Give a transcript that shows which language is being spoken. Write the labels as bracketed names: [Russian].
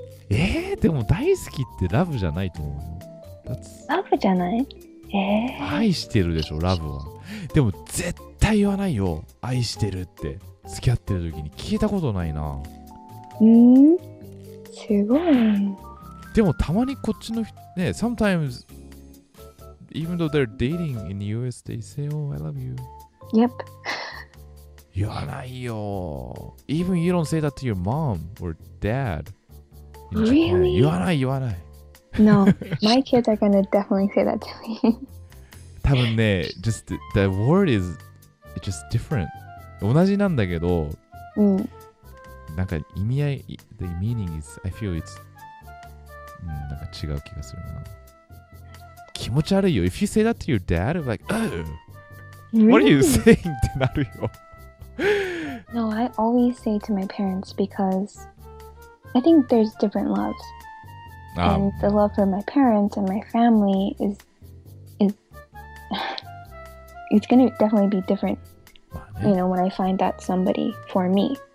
[Japanese] でも大好きってラブじゃないと思うよ。ラブじゃない？愛してるでしょ、ラブは。でも絶対言わないよ。愛してるって付き合ってる時に聞いたことないな。すごい。でもたまにこっちの人ね、 [English] sometimes even though they're dating in the US, they say, "Oh, I love you." Yep. [Japanese] 言わないよ。 [English] Even you don't say that to your mom or dad. Really? [Japanese] 言わない言わない。 [English] No, my kids are gonna definitely say that to me. [Japanese] 多分ね、 [English] just the word is just different. [Japanese] 同じなんだけど、なんか意味合い、 [English] the meaning is, I feel it's、 [Japanese] なんか違う気がするな。気持ち悪いよ。 [English] If you say that to your dad, like, what are you saying? [Japanese] ってなるよ。 [English] No, I always say to my parents because I think there's different loves. And the love for my parents and my family is it's going to definitely be different, you know, when I find that somebody for me.